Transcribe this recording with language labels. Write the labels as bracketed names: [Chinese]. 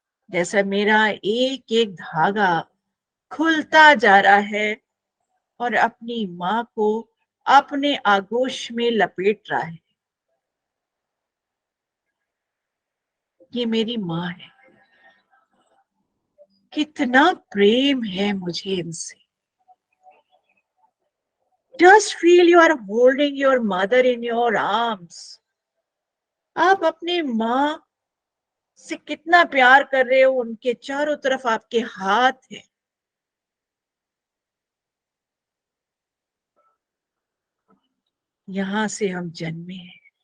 [Hindi] जैसा मेरा एक एक धागा खुलता जा रहा है और अपनी माँ को अपने आगोश में लपेट रहा है। ये मेरी माँ है। कितना प्रेम है मुझे इनसे। [English] Just feel you are holding your mother in your arms. [Hindi] आप अपनी माँ से कितना प्यार कर रहे हो, उनके चारों तरफ आपके हाथ है। यहां से हम जन्मे हैं।